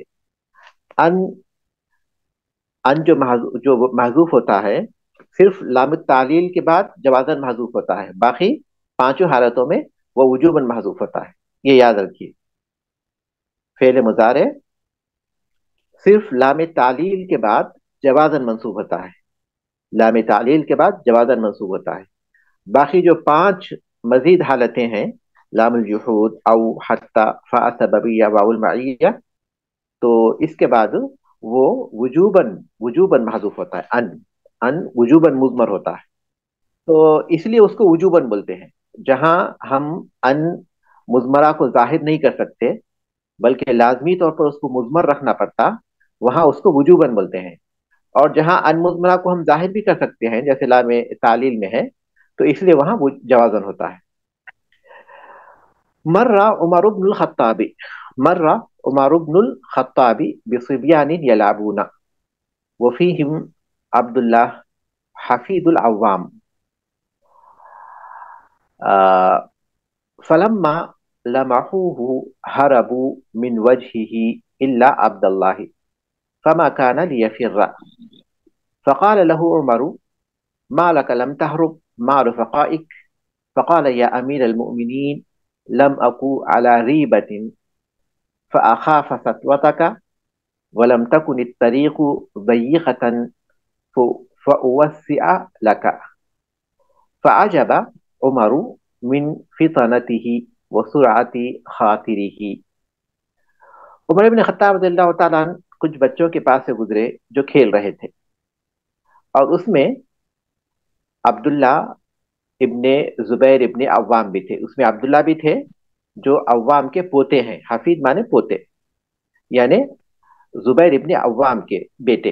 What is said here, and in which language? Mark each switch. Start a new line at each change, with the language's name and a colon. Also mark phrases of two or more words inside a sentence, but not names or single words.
Urdu: ان ان جو محذوف ہوتا ہے صرف لام تعلیل کے بعد جوازاً محذوف ہوتا ہے، باقی 5 حالتوں میں وہ وجوباً محذوف ہوتا ہے. یہ یاد رکھیے. فعل مضارع صرف لام تعلیل کے بعد جوازاً منصوب ہوتا ہے، لام تعلیل کے بعد جوازاً منصوب ہوتا ہے. باقی جو 5 مزید حالتیں ہیں, لام الجحود، او، حتی، فا سببیہ، واو المعیہ, تو اس کے بعد وہ وجوباً وجوباً محذوف ہوتا ہے. ان ان وجوباً مضمر ہوتا ہے، تو اس لیے اس کو وجوباً بولتے ہیں. جہاں ہم ان مضمرہ کو ظاہر نہیں کر سکتے بلکہ لازمی طور پر اس کو مضمر رکھنا پڑتا، وہاں اس کو وجوباً بولتے ہیں. اور جہاں ان مضمرہ کو ہم ظاہر بھی کر سکتے ہیں جیسے لام تعلیل میں ہے، تو اس لیے وہاں وہ جوازاً ہوتا ہے.
Arabic: مرّ عمر ابن الخطاب مرّ عمر ابن الخطاب بصبيان يلعبون وفيهم عبد الله حفيد العوام. फलम्मा لمحوه هربوا من وجهه إلا عبد الله فما كان ليفر. فقال له عمر: ما لك لم تهرب مع رفقائك؟ فقال: يا أمير المؤمنين، لم أكن على ريبة فأخاف سطوتك، ولم تكن الطريق ضيقة فأوسع لك. فعجب عمر من فطنته وسرعة خاطره.
Urdu: عمر بن خطاب رضی اللہ تعالیٰ عنہ کچھ بچوں کے پاس سے گزرے جو کھیل رہے تھے، اور اس میں عبداللہ ابن زبیر ابن عوام بھی تھے. اس میں عبداللہ بھی تھے جو عوام کے پوتے ہیں. حفید مانے پوتے، یعنی زبیر ابن عوام کے بیٹے.